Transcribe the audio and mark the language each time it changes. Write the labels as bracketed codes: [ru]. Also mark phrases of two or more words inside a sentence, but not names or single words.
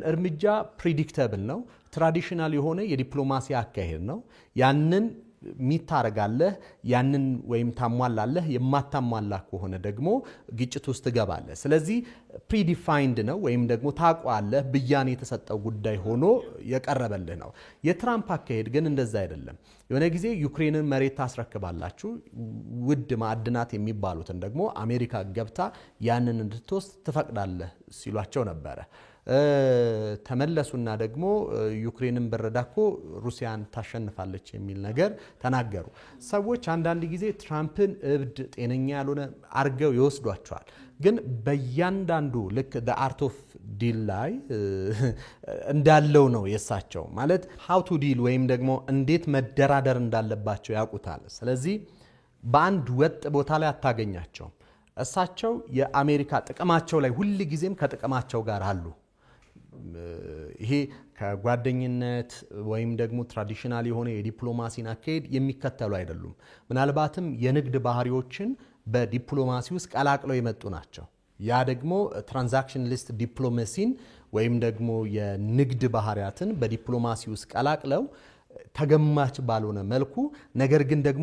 [am] እርምጃ ፕሪዲክተብል ነው፣ ትራዲሽናል የሆነ የዲፕሎማሲ አካሄድ ነው። ያንን ሚታረጋለህ፣ ያንን ወይም ታሟላለህ፣ የማታሟላ ከሆነ ደግሞ ግጭት ውስጥ ትገባለህ። ስለዚህ ፕሪዲፋይንድ ነው ወይም ደግሞ ታቋለህ፣ ብያኔ የተሰጠው ጉዳይ ሆኖ የቀረበልህ ነው። የትራምፕ አካሄድ ግን እንደዛ አይደለም። የሆነ ጊዜ ዩክሬንን መሬት ታስረክባላችሁ፣ ውድ ማዕድናት የሚባሉትን ደግሞ አሜሪካ ገብታ ያንን እንድትወስድ ትፈቅዳለህ ሲሏቸው ነበረ። ተመለሱና ደግሞ ዩክሬንን በረዳኮ ሩሲያን ታሸንፋለች የሚል ነገር ተናገሩ። ሰዎች አንዳንድ ጊዜ ትራምፕን እብድ፣ ጤነኛ ያልሆነ አርገው ይወስዷቸዋል። ግን በእያንዳንዱ ልክ [en] the art of deal [am] ላይ እንዳለው ነው የሳቸው ማለት [en] how to deal [am] ወይም ደግሞ እንዴት መደራደር እንዳለባቸው ያውቁታል። ስለዚህ በአንድ ወጥ ቦታ ላይ አታገኛቸውም። እሳቸው የአሜሪካ ጥቅማቸው ላይ ሁሉ ጊዜም ከጥቅማቸው ጋር አሉ። ይሄ ከጓደኝነት ወይም ደግሞ ትራዲሽናል የሆነ የዲፕሎማሲን አካሄድ የሚከተሉ አይደሉም። ምናልባትም የንግድ ባህሪዎችን በዲፕሎማሲ ውስጥ ቀላቅለው የመጡ ናቸው። ያ ደግሞ ትራንዛክሽናሊስት ዲፕሎማሲን ወይም ደግሞ የንግድ ባህሪያትን በዲፕሎማሲ ውስጥ ቀላቅለው ተገማች ባልሆነ መልኩ ነገር ግን ደግሞ